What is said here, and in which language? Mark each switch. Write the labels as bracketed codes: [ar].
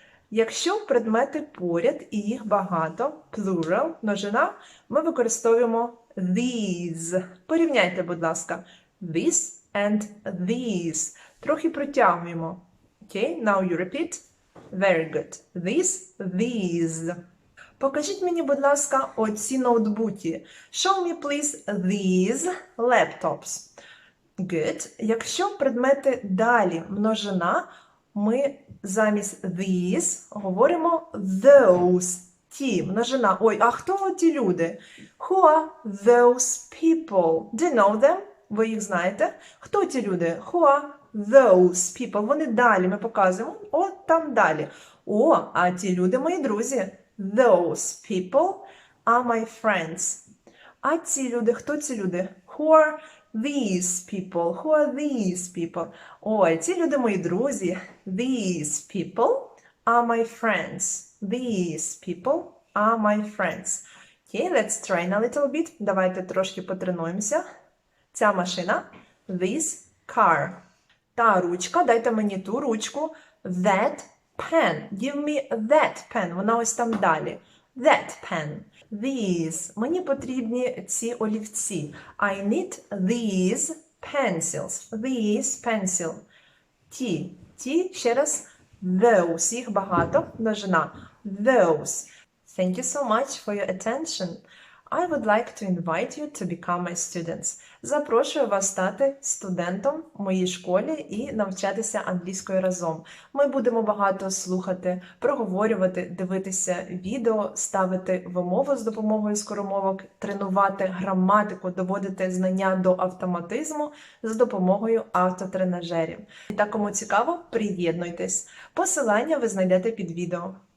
[uk] Якщо предмети поряд і їх багато, plural, множина, ми використовуємо these. Порівняйте, будь ласка, this and these. Трохи протягуємо. [en] Okay, now you repeat. Very good. This, these. [uk] Покажіть мені, будь ласка, оці ноутбуки. [en] Show me, please, these laptops. Good. [uk] Якщо предмети далі множина, ми замість these говоримо those. Ті, множина. Ой, а хто ті люди? [en] Who are those people? Do you know them? [uk] Ви їх знаєте? Хто ті люди? [en] Who are those people? [uk] Вони далі, ми показуємо. О, там далі. О, а ті люди мої друзі. [en] Those people are my friends. [uk] А ці люди, хто ці люди? [en] Who are these people? Who are these people? [uk] Ой, ці люди мої друзі. [en] These people are my friends. These people are my friends. Okay, let's train a little bit. [uk] Давайте трошки потренуємося. Ця машина. [en] This car. [uk] Та ручка, дайте мені ту ручку. [en] That pen. Give me that pen. [uk] Вона ось там далі. [en] That pen. These. [uk] Мені потрібні ці олівці. [en] I need these pencils. These pencil. [uk] Ті. Ті, ще раз. [en] Those. [uk] Їх багато. Множина. [en] Those. Thank you so much for your attention. I would like to invite you to become my students. [uk] Запрошую вас стати студентом в моїй школі і навчатися англійською разом. Ми будемо багато слухати, проговорювати, дивитися відео, ставити вимову з допомогою скоромовок, тренувати граматику, доводити знання до автоматизму з допомогою автотренажерів. І так, кому цікаво, приєднуйтесь. Посилання ви знайдете під відео.